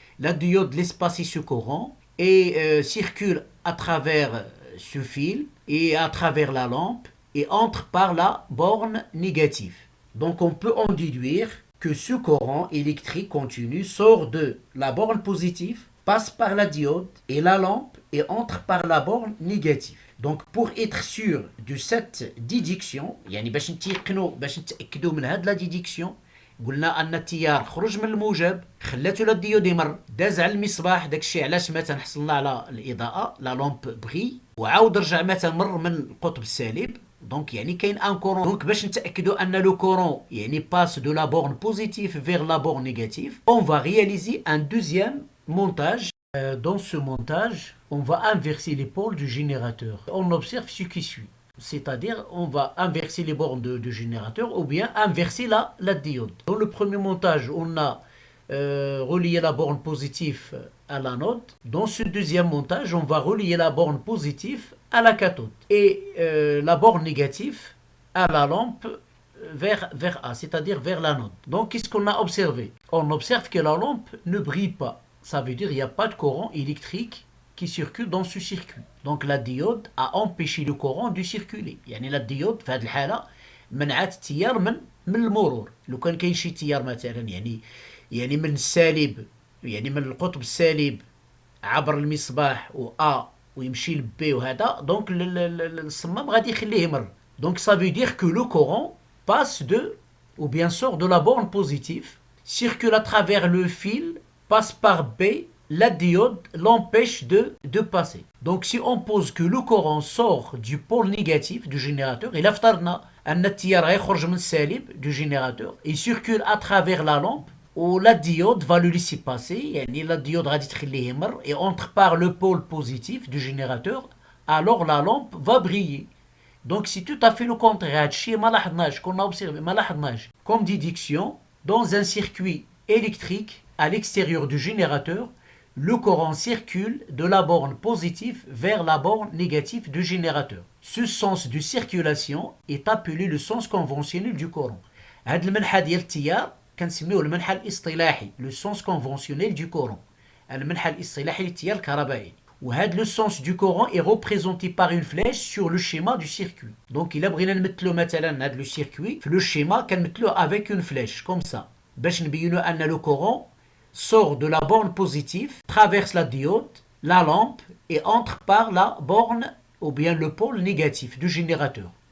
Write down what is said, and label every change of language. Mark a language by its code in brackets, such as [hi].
[fr] La diode laisse passer ce courant et circule à travers ce fil et à travers la lampe et entre par la borne négative. Donc, on peut en déduire que ce courant électrique continu sort de la borne positive, passe par la diode et la lampe et entre par la borne négative. Donc pour être sûr de cette déduction [ar] يعني باش نتأكدوا من هاد لا ديديكسيون قلنا ان التيار خرج من الموجب خلاتو لا ديود يمر داز على المصباح داكشي علاش ما تنحصلنا على الاضاءه لا لامب بغي وعاود رجع ما تمر من القطب السالب دونك يعني كاين ان كورون دونك باش نتاكدوا ان لو كورون يعني باس دو لا بورن بوزيتيف فيغ لا بورن نيجاتيف [fr] on va réaliser un deuxième montage. Dans ce montage, on va inverser les pôles du générateur. On observe ce qui suit. C'est-à-dire, on va inverser les bornes du générateur ou bien inverser la diode. Dans le premier montage, on a relié la borne positive à l'anode. Dans ce deuxième montage, on va relier la borne positive à la cathode. Et la borne négative à la lampe vers A, c'est-à-dire vers l'anode. Donc, qu'est-ce qu'on a observé? On observe que la lampe ne brille pas. Ça veut dire qu'il n'y a pas de courant électrique qui circule dans ce circuit. Donc la diode a empêché le courant de circuler. [ar] يعني la diode في هذه الحالة منعت التيار من المرور. لو كان كاين شي تيار مثلا يعني من السالب يعني من القطب السالب عبر المصباح و A ويمشي ل B وهذا دونك الصمام غادي يخليه يمر. [fr] Donc ça veut dire que le courant passe ou bien sort de la borne positive, circule à travers le fil, passe par B, la diode l'empêche de passer. Donc si on pose que le courant sort du pôle négatif du générateur, et [ar] افترضنا أن التيار غيخرج من السالب [fr] du générateur, il circule à travers la lampe, où la diode va le laisser passer, يعني la diode [ar] غادي تخليه يمر, [fr] et entre par le pôle positif du générateur, alors la lampe va briller. Donc c'est tout à fait le contraire. [ar] هادشي ما لاحظناش كنا observé ما لاحظناش. [fr] Comme dit diction, dans un circuit électrique à l'extérieur du générateur, le courant circule de la borne positive vers la borne négative du générateur. Ce sens de circulation est appelé le sens conventionnel du courant. [ar] هاد المنحى ديال التيار كنسميوه المنحى الاصطلاحي le sens conventionnel du courant. المنحى الاصطلاحي للتيار الكهربائي. [fr] وهذا le sens du courant est représenté par une flèche sur le schéma du circuit. Donc [ar] إلا بغينا نمثلو مثلا هذا [fr] le circuit في le schéma كنمثلوه avec une flèche comme ça [ar] باش نبينو أن [fr] le courant sort de la borne positive, traverse la diode, la lampe et entre par la borne ou bien le pôle négatif du générateur.